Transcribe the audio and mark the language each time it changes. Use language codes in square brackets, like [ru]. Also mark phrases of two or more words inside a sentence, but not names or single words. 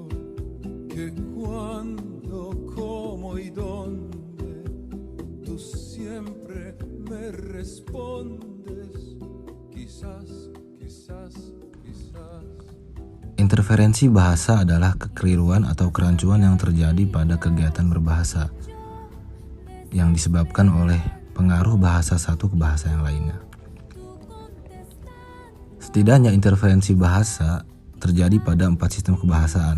[es] que cuándo, cómo y dónde, tú siempre me respondes, quizás, quizás, quizás. [id] Interferensi bahasa adalah kekeliruan atau kerancuan yang terjadi pada kegiatan berbahasa yang disebabkan oleh pengaruh bahasa satu ke bahasa yang lainnya. Setidaknya interferensi bahasa terjadi pada 4 sistem kebahasaan.